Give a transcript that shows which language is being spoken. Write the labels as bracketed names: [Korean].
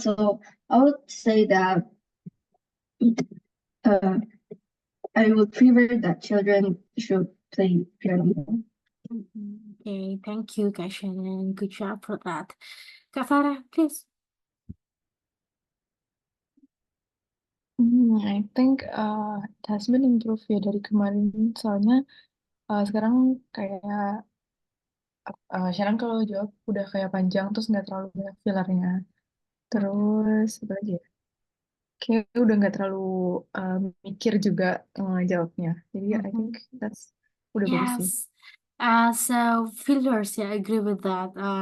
[English] So I would say that uh, I would prefer that children should play piano. Okay, thank you, Kak Shannon. Good job for that. Kak Farah, please. I think it has been improved [Indonesian] ya dari kemarin. Soalnya sekarang kayak Sharon kalau jawab udah kayak panjang terus nggak terlalu banyak fillernya. Terus apa lagi ya? Kayak udah nggak terlalu mikir juga jawabnya. Jadi [English] I think that's [Indonesian] udah bagus sih. [English] Yes. So fillers ya, I agree with that.